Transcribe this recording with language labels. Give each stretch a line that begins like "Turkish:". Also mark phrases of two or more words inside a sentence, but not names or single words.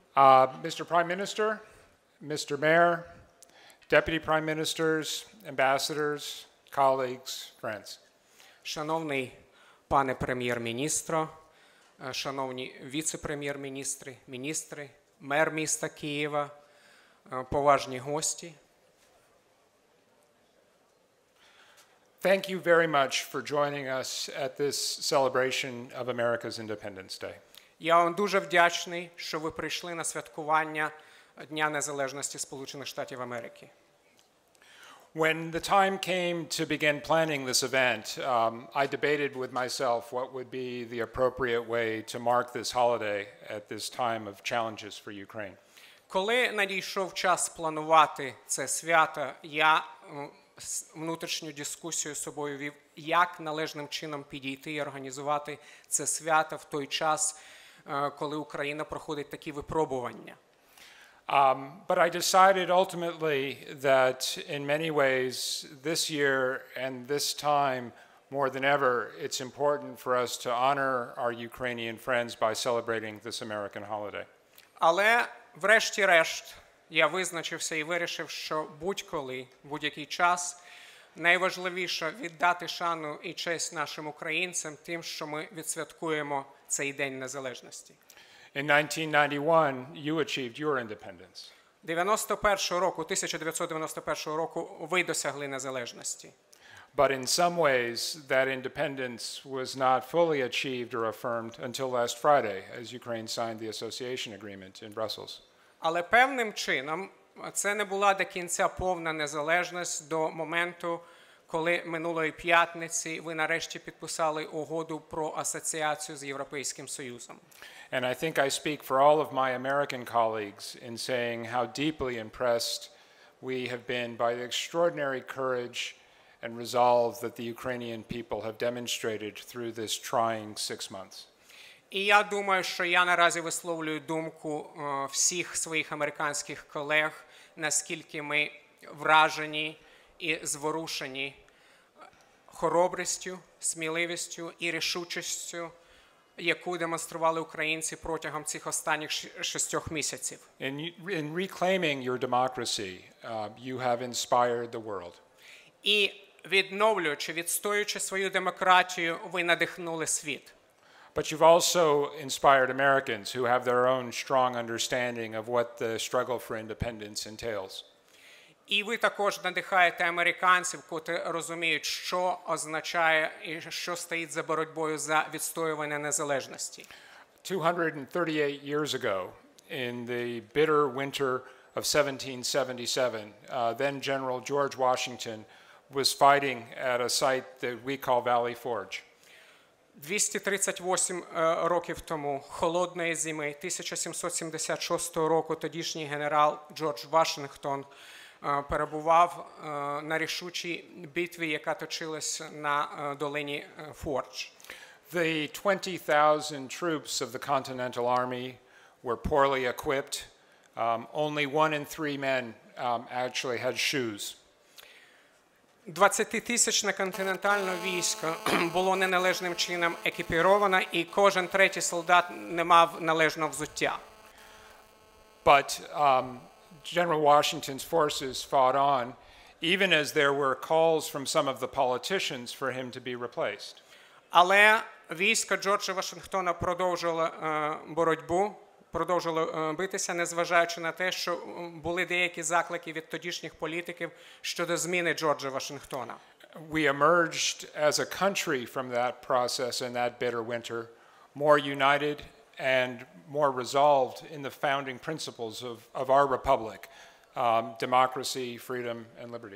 English: Mr. Prime Minister, Mr. Mayor, Deputy Prime Ministers, Ambassadors, colleagues, friends.
Ukrainian: Шановний пане прем'єр-міністро, шановні віце-прем'єр-міністри, міністри, мер міста Києва, поважні гості.
English: Thank you very much for joining us at this celebration of America's Independence Day.
Ukrainian: Я вам дуже вдячний, що ви прийшли на святкування Дня незалежності Сполучених Штатів Америки.
English: When the time came to begin planning this event, I debated with myself what would be the appropriate way to mark this holiday at this time of challenges for Ukraine.
Ukrainian: Коли надійшов час планувати це свято, я внутрішню дискусію з собою вів, як належним чином підійти і організувати це свято в той час, коли Україна проходить такі випробування.
English: But I decided ultimately that in many ways this year and this time more than ever it's important for us to honor our Ukrainian friends by celebrating this American holiday.
Ukrainian: Але врешті-решт я визначився і вирішив, що будь-коли, будь-який час найважливіше віддати шану і честь нашим українцям тим, що ми відсвяткуємо цей День Незалежності.
English: In 1991, you achieved your independence.
Ukrainian: 1991 року ви досягли незалежності.
English: But in some ways, that independence was not fully achieved or affirmed until last Friday, as Ukraine signed the association agreement in Brussels.
Ukrainian: Але певним чином це не була до кінця повна незалежність до моменту, коли минулої п'ятниці ви нарешті підписали угоду про асоціацію з Європейським Союзом.
English: And I think I speak for all of my American colleagues in saying how deeply impressed we have been by the extraordinary courage and resolve that the Ukrainian people have demonstrated through this trying 6 months.
Ukrainian: І я думаю, що я наразі висловлюю думку всіх своїх американських колег, наскільки ми вражені і зворушені хоробрістю, сміливістю і рішучістю, яку демонстрували українці протягом цих останніх 6 місяців.
English: In reclaiming your democracy, you have inspired the world.
Ukrainian: І відновлюючи, відстоюючи свою демократію, ви надихнули світ.
English: But you've also inspired Americans who have their own strong understanding of what the struggle for independence entails.
Ukrainian: І ви також надихаєте американців, котрі розуміють, що означає і що стоїть за боротьбою за відстоювання незалежності.
English: 238 years ago, in the bitter winter of 1777, then General George Washington was fighting at a site that we call Valley Forge.
Ukrainian: 238 років тому, холодної зими 1776 року, тодішній генерал Джордж Вашингтон перебував на рішучій битві, яка точилась на долині Фордж.
English: The 20,000 troops of the Continental Army were poorly equipped. Only 1 in 3 men actually had shoes.
Ukrainian: 20-тисячне континентальне військо було неналежним чином екіпіровано, і кожен третій солдат не мав належного взуття.
English: But General Washington's forces fought on, even as there were calls from some of the politicians for him to be replaced.
Ukrainian: Але військо Джорджа Вашингтона продовжило боротьбу, продовжило битися, незважаючи на те, що були деякі заклики від тодішніх політиків щодо зміни Джорджа Вашингтона.
English: We emerged as a country from that process in that bitter winter, more united and more resolved in the founding principles of our republic, democracy, freedom, and liberty.